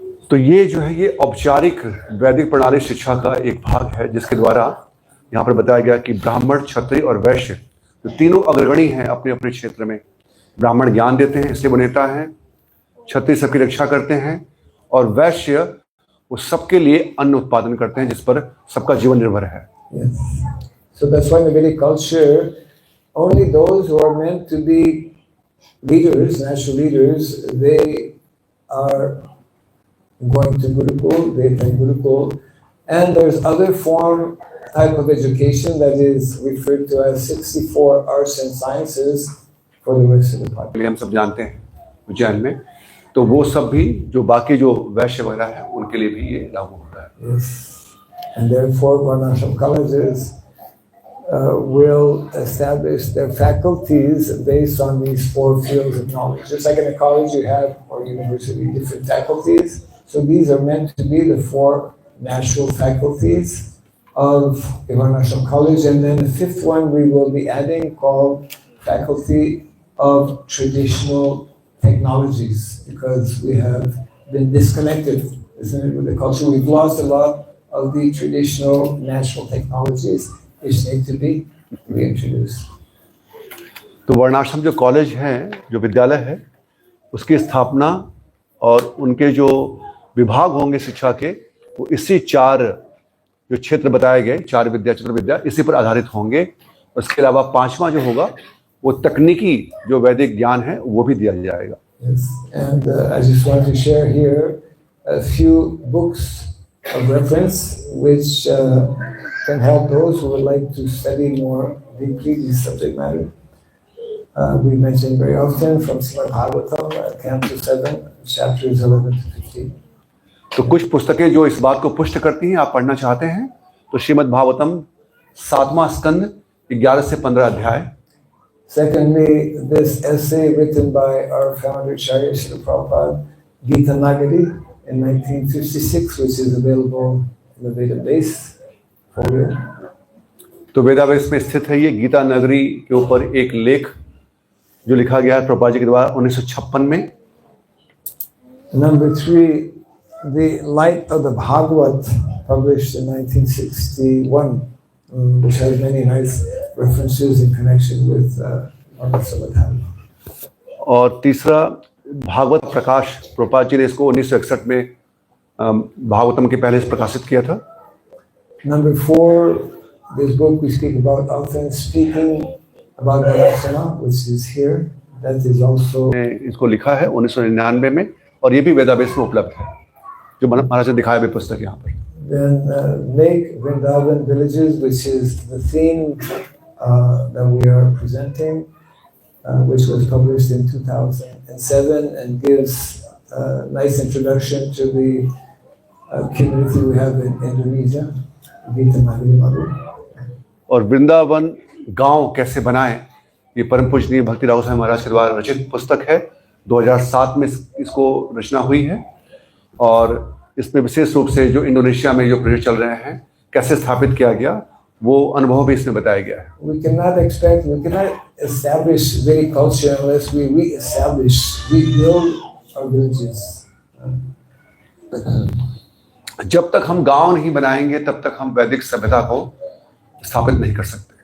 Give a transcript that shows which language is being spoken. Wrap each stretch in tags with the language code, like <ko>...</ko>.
<hi>तो ये जो है ये औपचारिक वैदिक प्रणाली शिक्षा का एक भाग है जिसके द्वारा यहाँ पर बताया गया कि ब्राह्मण, क्षत्रिय और वैश्य जो तीनों अग्रगणी हैं अपने अपने क्षेत्र में। ब्राह्मण ज्ञान देते हैं इसलिए वो नेता हैं, क्षत्रिय सबकी रक्षा करते हैं और वैश्य वो सबके लिए अन्न उत्पादन करते हैं जिस पर सबका जीवन निर्भर है।</hi> <en>Yes. So that's why in the Vedic culture, only those who are meant to be leaders, natural leaders, they are going to Gurukul, they attend Gurukul, and there's other form type of education that is referred to as 64 arts and sciences for the rest of the population.</en> <hi>हम सब जानते हैं उज्जैन में, तो वो सब भी जो बाकी जो वैश्य वगैरह है उनके लिए भी ये लागू होता है।</hi> <en>Yes. And therefore, Varnashram colleges will establish their faculties based on these 4 fields of knowledge. Just like in a college you have, or university, different faculties. So these are meant to be the 4 natural faculties of Varnashram College. And then the 5th one we will be adding called Faculty of Traditional Technologies, because we have been disconnected, isn't it, with the culture. We've lost a lot of the traditional natural technologies which need to be reintroduced.</en> <hi>तो वर्णाश्रम जो college है, जो विद्यालय है, उसकी स्थापना और उनके जो विभाग होंगे शिक्षा के, वो इसी 4 जो क्षेत्र बताए गए, 4 विद्या, चतुर्विद्या, इसी पर आधारित होंगे। उसके अलावा 5वां जो होगा वो तकनीकी जो वैदिक ज्ञान है वो भी दिया जाएगा।</hi> <en>Yes, and I just want to share here a few books of reference which can help those who would like to study more deeply this subject matter. We mention very often from Srimad Bhagavatam, Canto 7, chapters 11 to 15.</en> <hi>तो कुछ पुस्तकें जो इस बात को पुष्ट करती हैं, आप पढ़ना चाहते हैं, तो श्रीमद् भागवतम 7वां स्कंद 11 से 15 अध्याय।</hi> <en>Secondly, this essay written by our founder Acharya Srila Prabhupada, Gita Nagari, in 1956, which is available in the Vedabase folio.</en> <hi>तो वेदावेस में स्थित है ये गीता नगरी के ऊपर एक लेख जो लिखा गया है प्रभुपाद जी के द्वारा 1956 में।</hi> <en>Number 3, the Light of the Bhagavad, published in 1961, which has many nice references in connection with Samadhan.</en> <hi>और तीसरा भागवत प्रकाश, प्रभुपाद जी ने इसको 1961 में भागवतम के पहले से प्रकाशित किया था।</hi> <en>Number 4, this book we speak about often, Speaking about Varnashrama, which is here. That is also</en> <hi>इसको लिखा है 1999 में, और ये भी वेदावेस में उपलब्ध है, जो महाराज ने दिखाया भी पुस्तक यहाँ पर।</hi> <en>Then Make Vrindavan Villages, which is the theme that we are presenting, which was published in 2007 and gives a nice introduction to the community we have in Indonesia, Gita Nagari Madhu.</en> <hi>और वृंदावन गांव कैसे बनाएं, ये परम पूजनीय भक्ति राघव स्वामी महाराज के द्वारा रचित पुस्तक है। 2007 में इसको रचना हुई है, और इसमें विशेष रूप से जो इंडोनेशिया में जो प्रोजेक्ट चल रहे हैं कैसे स्थापित किया गया, वो अनुभव भी इसमें बताया गया है।</hi> <en>We cannot establish Vedic culture unless we rebuild our villages.</en> <hi>जब तक हम गांव नहीं बनाएंगे तब तक हम वैदिक सभ्यता को स्थापित नहीं कर सकते।</hi>